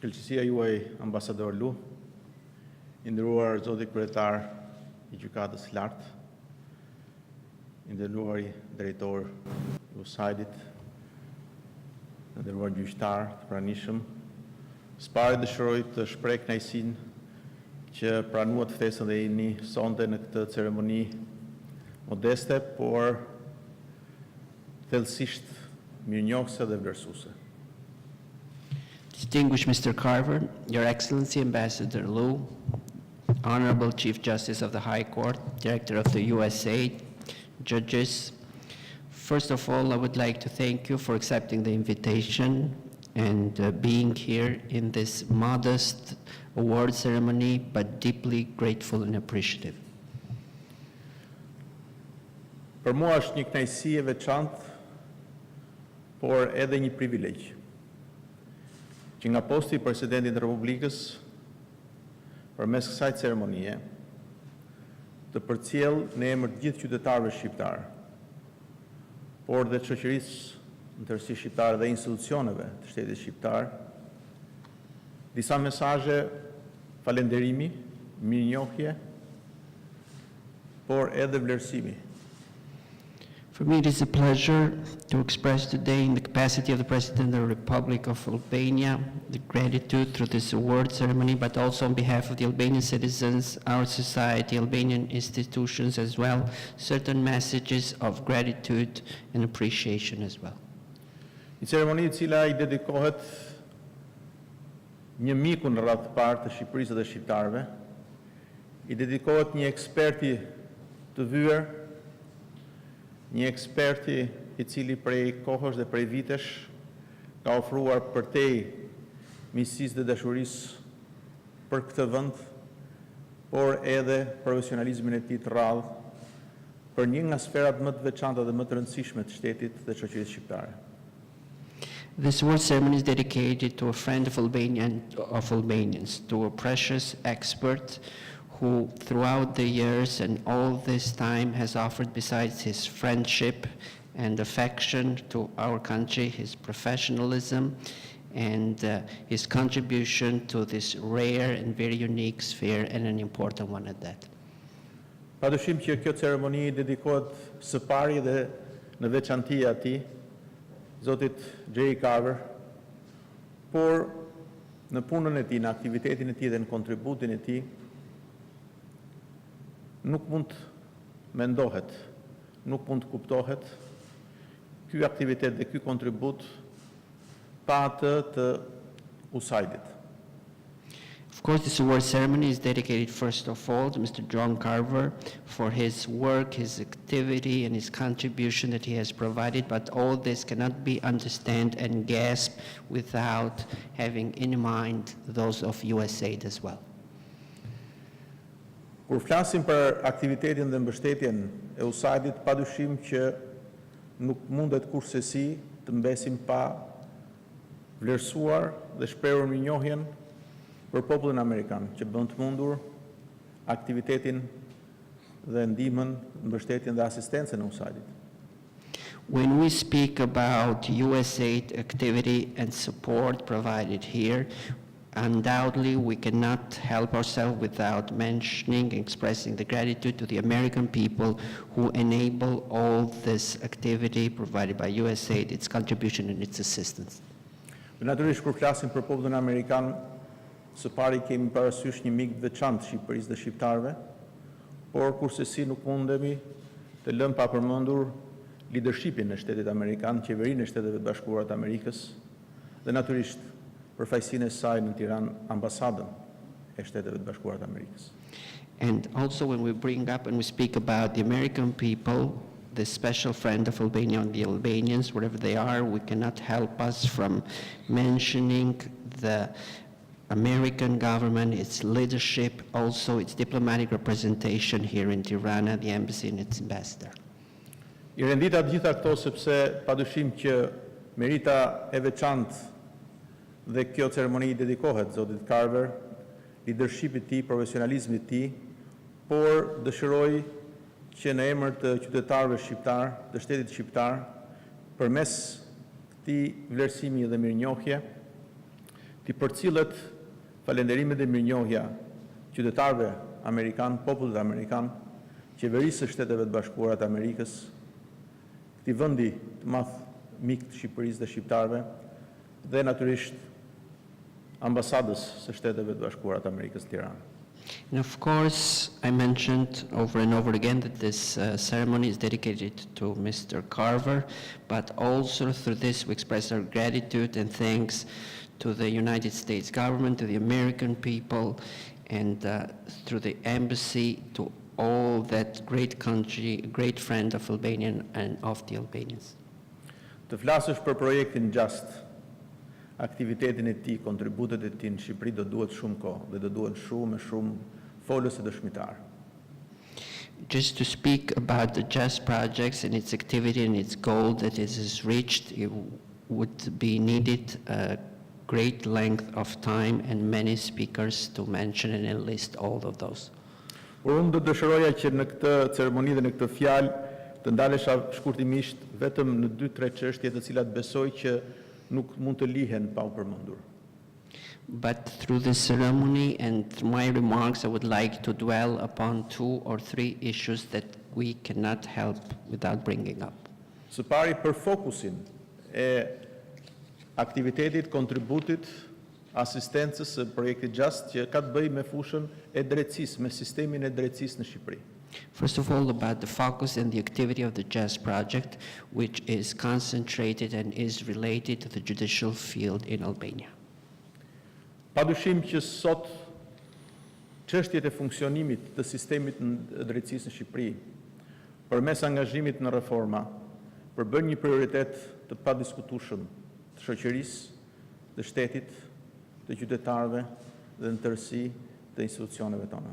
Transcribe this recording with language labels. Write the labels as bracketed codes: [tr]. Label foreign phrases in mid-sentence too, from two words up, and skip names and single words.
[sq] Mirësia juaj, ambasador Lu, i nderuar zoti kryetar i gjykatës së lartë, i nderuar drejtor i USAID-it, i nderuar gjyqtar të pranishëm, së pari dëshiroj të shpreh kënaqësinë që pranuat ftesën dhe jeni sonte në këtë ceremoni modeste, por thellësisht mirënjohëse dhe vlerësuese. [en] Distinguished Mr. Carver, Your Excellency Ambassador Liu, Honorable Chief Justice of the High Court, Director of the USAID, judges, first of all, I would like to thank you for accepting the invitation and being here in this modest award ceremony, but deeply grateful and appreciative. [sq] Për mua është një kënaqësi e veçantë, por edhe një privilegj, që nga posti i Presidentit të Republikës, përmes kësaj ceremonie, të përcjell në emër të gjithë qytetarëve shqiptar, por dhe të shoqërisë në tërësi shqiptare dhe institucioneve të shtetit shqiptar, disa mesazhe falënderimi, mirënjohje, por edhe vlerësimi. [en] For me, it is a pleasure to express today, in the capacity of the President of the Republic of Albania, the gratitude through this award ceremony, but also on behalf of the Albanian citizens, our society, Albanian institutions as well, certain messages of gratitude and appreciation as well. [sq] Një ceremoni e cila i dedikohet një miku në radhë të parë të Shqipërisë dhe shqiptarëve, i dedikohet një eksperti të vyer, një eksperti i cili prej kohësh dhe prej vitesh ka ofruar përtej miqësisë dhe dashurisë për këtë vend, por edhe profesionalizmin e tij të rrallë për një nga sferat më të veçanta dhe më të rëndësishme të shtetit dhe shoqërisë shqiptare. [en] This award ceremony is dedicated to a friend of Albanians, to a precious expert who throughout the years and all this time has offered, besides his friendship and affection to our country, his professionalism and his contribution to this rare and very unique sphere, and an important one at that. [sq] Padyshim që kjo ceremoni dedikohet së pari dhe në veçanti atij, zotit Carver, por në punën e tij, në aktivitetin e tij dhe në kontributin e tij, nuk mund mendohet, nuk mund kuptohet ky aktivitet dhe ky kontribut pa atë të USAID-it. [en] Of course, this award ceremony is dedicated first of all to Mr. John Carver for his work, his activity, and his contribution that he has provided, but all this cannot be understood and grasped without having in mind those of USAID as well. [sq] Kur flasim për aktivitetin dhe mbështetjen e USAID-it, padyshim që nuk mundet kurrësi të mbesim pa vlerësuar dhe shprehur mirënjohjen për popullin amerikan, që bën të mundur aktivitetin dhe ndihmën, mbështetjen dhe asistencën e USAID-it. [en] When we speak about USAID activity and support provided here, undoubtedly we cannot help ourselves without mentioning and expressing the gratitude to the American people who enable all this activity provided by USAID, its contribution and its assistance. [sq] Natyrisht, kur flasim për popullin amerikan, së pari kemi parasysh një mik të veçantë Shqipërisë dhe shqiptarëve, por kurse nuk mundemi të lëmë pa përmendur leadershipin e shtetit amerikan, qeverinë e Shteteve të Bashkuara të Amerikës dhe natyrisht përfaqësinë e saj në Tiranë, ambasadën e Shteteve të Bashkuara të Amerikës. [en] And also when we bring up and we speak about the American people, the special friend of Albania and the Albanians, wherever they are, we cannot help us from mentioning the American government, its leadership, also its diplomatic representation here in Tirana, the embassy and its ambassador. [sq] I rendita të gjitha këto sepse padyshim që merita e veçantë dhe kjo ceremoni dedikohet zotit Carver, leadershipit tij, profesionalizmit tij, por dëshiroj që në emër të qytetarëve shqiptar, të shtetit shqiptar, përmes këtij vlerësimi dhe mirënjohje, të përcillet falënderimet dhe mirënjohja qytetarëve amerikan, popullit amerikan, qeverisë së Shteteve të Bashkuara të Amerikës, këtij vendi të madh mik të Shqipërisë dhe shqiptarëve, dhe natyrisht ambasadës së Shteteve të Bashkuara të Amerikës në Tiranë. [en] And of course, I mentioned over and over again that this ceremony is dedicated to Mr. Carver, but also through this we express our gratitude and thanks to the United States government, to the American people, and through the embassy, to all that great country, great friend of Albania and of the Albanians. [sq] Të flasësh për projektin JuST, aktivitetin e tij, kontributet e tij në Shqipëri do duhet shumë kohë dhe do duhet shumë folës e dëshmitar. [en] Just to speak about the JuST projects and its activity and its goal that it has reached, it would be needed a great length of time and many speakers to mention and enlist all of those. [sq] Por unë do dëshiroja që në këtë ceremoni dhe në këtë fjalë të ndalesha shkurtimisht vetëm në 2-3 çështje të cilat besoj që nuk mund të lihen pa u përmendur. [en] But through this ceremony and through my remarks, I would like to dwell upon 2 or 3 issues that we cannot help without bringing up. [sq] Së pari për fokusin e aktivitetit, kontributit, asistencës së projektit JuST që ka të bëjë me fushën e drejtësisë, me sistemin e drejtësisë në Shqipëri. [en] First of all, about the focus and the activity of the JuST project, which is concentrated and is related to the judicial field in Albania. [sq] Padyshim që sot çështjet e funksionimit të sistemit të drejtësisë në Shqipëri, përmes angazhimit në reforma, përbën një prioritet të padiskutueshëm të shoqërisë, të shtetit, të qytetarëve dhe në tërësi të institucioneve tona.